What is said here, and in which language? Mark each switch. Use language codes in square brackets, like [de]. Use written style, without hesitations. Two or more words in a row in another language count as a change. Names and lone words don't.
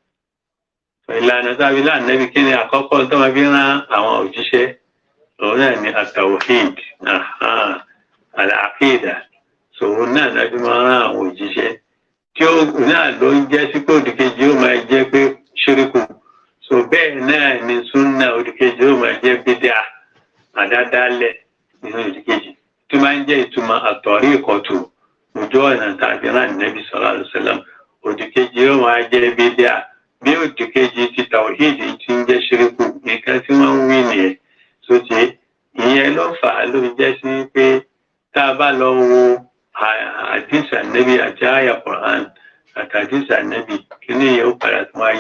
[yo] ìlànà tá a fi rán ànábì kí ni àkọ́kọ́ tó máa fi rán àwọn òjíṣẹ́ òun náà ni [ar] التوحيد العقيدة [yo] sòwò náà láti máa rán àwọn òjíṣẹ́ tí ó náà ló ń jẹ́ sí pé òdìkejì ó máa jẹ́ pé ṣíríkù so bẹ́ẹ̀ náà ni súnà òdìkejì ó máa jẹ́ bídà àdádálẹ̀ nínú òdìkejì tí máa ń jẹ́ ìtumọ̀ at-tariqatu ojú ọ̀nà tàbí rán [ar] النبي صلى الله عليه وسلم [yo] òdìkejì ó máa jẹ́ bídà bí òdìkejì ti tawhid ti ń jẹ́ ṣíríkù nǹkan tí wọ́n ń wí nìyẹn tó ti ìyẹn ló fà á ló jẹ́ sí pé tá a bá lọ wo àdìsí ànábì àti àyà Qur'an àti àdìsí ànábì kí ni yóò padà tó máa